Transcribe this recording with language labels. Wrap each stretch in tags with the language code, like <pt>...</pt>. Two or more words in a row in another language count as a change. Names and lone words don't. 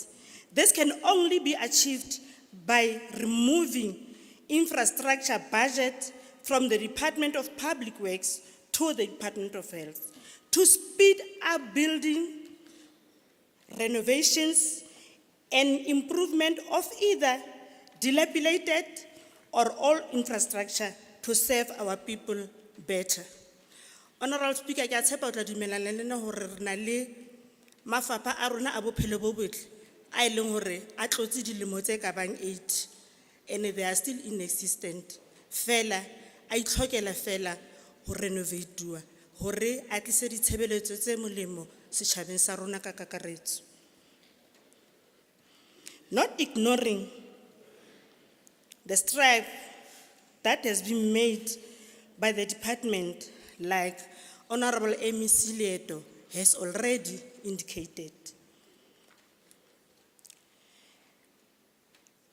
<en>This can only be achieved by removing infrastructure budget from the Department of Public Works to the Department of Health to speed up building, renovations, and improvement of either dilapidated or all infrastructure to serve our people better. Honorable Speaker,</en> <st>ke a tshepa o tla dumelana le nna hore re na le mafapha a rona a bophelo bo botle a e leng hore a tlotse dilemo tse ka bang 8</st> <en>and they are still inexistent.</en> <st>Fela a itlhokela fela ho renovate hore a tlise ditshebeletso tse molemo setjhabeng sa rona ka kakaretso.</st> <en>Not ignoring the strive that has been made by the department, like Honorable MEC Leeto has already indicated.</en>